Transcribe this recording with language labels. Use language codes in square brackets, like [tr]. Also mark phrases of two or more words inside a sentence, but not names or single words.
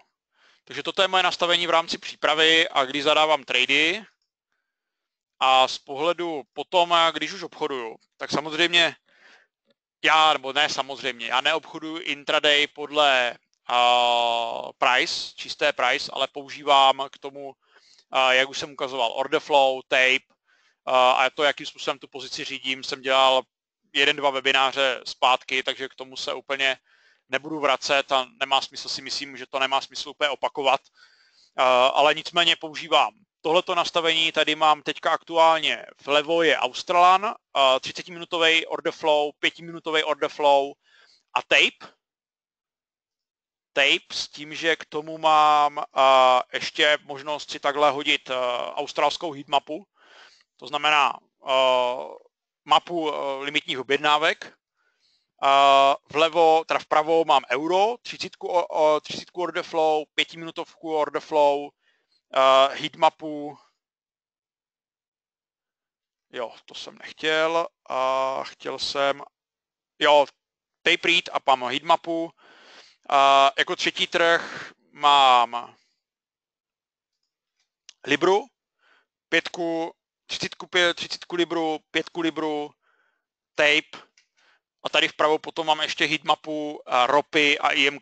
[cs] Takže toto je moje nastavení v rámci přípravy a když zadávám trady a z pohledu potom, když už obchoduju, tak samozřejmě já neobchoduju intraday podle price, čisté price, ale používám k tomu, jak už jsem ukazoval, [en] order flow, [cs] tape a to, jakým způsobem tu pozici řídím, jsem dělal 1-2 webináře zpátky, takže k tomu se úplně nebudu vracet a nemá smysl, si myslím, že to nemá smysl úplně opakovat, ale nicméně používám tohleto nastavení. Tady mám teďka aktuálně vlevo je Australan, 30-minutový [en] order flow, [cs] 5-minutový [en] order flow [cs] a tape s tím, že k tomu mám ještě možnost si takhle hodit australskou heatmapu, to znamená mapu limitních objednávek. Vpravo mám euro, 30 [en] order flow, [cs] 5-minutovku [en] order flow, [cs] heatmapu, jo, to jsem nechtěl, chtěl jsem, jo, [en] tape read [cs] a mám heatmapu. Jako třetí trh mám Libru, 30 Libru, 5 Libru, tape a tady vpravo potom mám ještě heatmapu ropy a IMK.